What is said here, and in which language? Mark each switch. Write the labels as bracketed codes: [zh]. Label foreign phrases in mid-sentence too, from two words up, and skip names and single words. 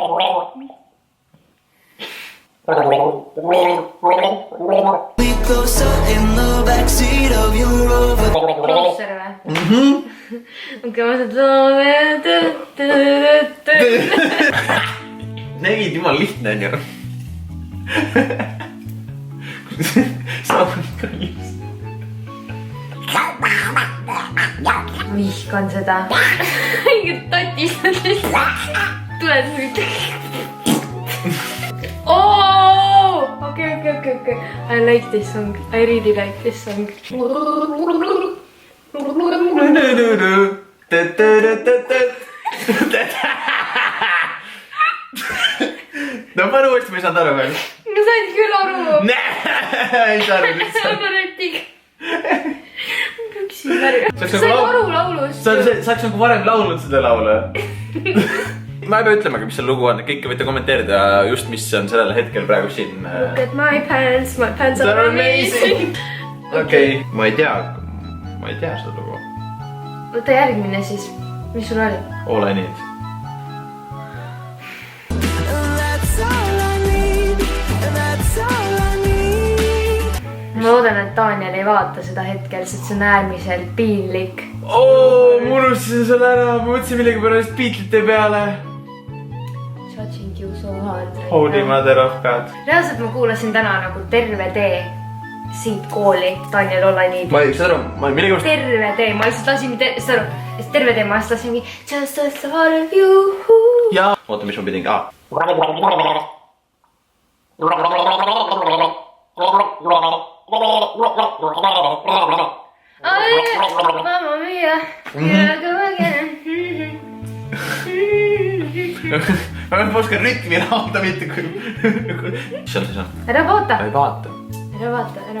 [en] We closer in the backseat of your Rover. [et] Roosser või? Okei, ma saan Nägid, jumal lihtne on ju. Saab ikka ilus. vihkan seda. Mingid tatised lihtsalt. Tuled nüüd. [en] Okay. I like this song. I really like this song. [et] No pane uuesti, ma ei saanud aru veel. Ma sain küll aru. Ei saanud üldse. Anna retiga. Püksin märga. Sain aru laulust. Saaks nagu varem laulnud seda laule. Ma ei pea ütlemagi, mis see lugu on. Kõike võite kommenteerida just, mis on sellel hetkel praegu siin. [en] Look at my pants are amazing. [et] Okei. Ma ei tea seda lugu. Võta järgmine siis. Mis sul oli? [en] All I need. That's all I need. That's all I need. [et] Ma loodan, et Daniel ei vaata seda hetkel, sest see on äärmiselt piinlik. Ma unustasin selle ära. Ma mõtlesin millegi pärast Beatlesite peale. [en] Judging you so hard. Holy mother of God. [et] Reaalselt ma kuulasin täna nagu terve tee siit kooli Daniel All I Need. Ma ei saa aru, ma millegi pärast... Terve tee, ma lihtsalt lasin terve tee, ma lihtsalt lasingi Just the thought of you. Jaa. Oota, mis ma pidin ka? [en] Mamma mia, here I go again. [et] Ma oskan rütmi laulda mitte kui... Mis on siis on? Ära vaata. Ma ei vaata. Ära vaata.